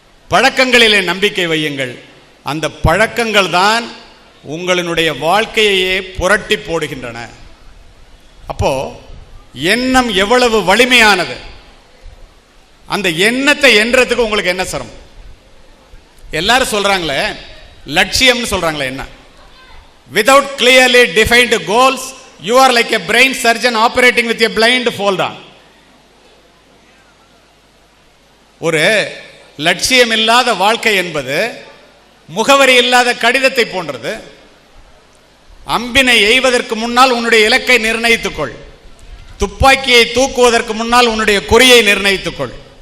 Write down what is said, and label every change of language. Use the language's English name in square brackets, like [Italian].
[Tamil] பழக்கங்களிலே நம்பிக்கை வையுங்கள், அந்த பழக்கங்கள் தான் உங்களுடைய வாழ்க்கையையே புரட்டி போடுகின்றன. அப்போ எண்ணம் எவ்வளவு வலிமையானது! அந்த எண்ணத்தை எண்றதுக்கு உங்களுக்கு என்ன சிரமம்? எல்லாரும் சொல்றாங்களே லட்சியம்னு சொல்றாங்களே, என்ன? [English] Without clearly defined goals, you are like a brain surgeon operating with a blind fold on. [Tamil] ஒரு லட்சியம் இல்லாத வாழ்க்கை என்பது முகவரி இல்லாத கடிதத்தை போன்றது. அம்பினை எய்வதற்கு முன்னால் உன்னுடைய இலக்கை நிர்ணயித்துக்கொள். துப்பாக்கியை தூக்குவதற்கு முன்னால் உன்னுடைய குறியை நிர்ணயித்துக்கொள்.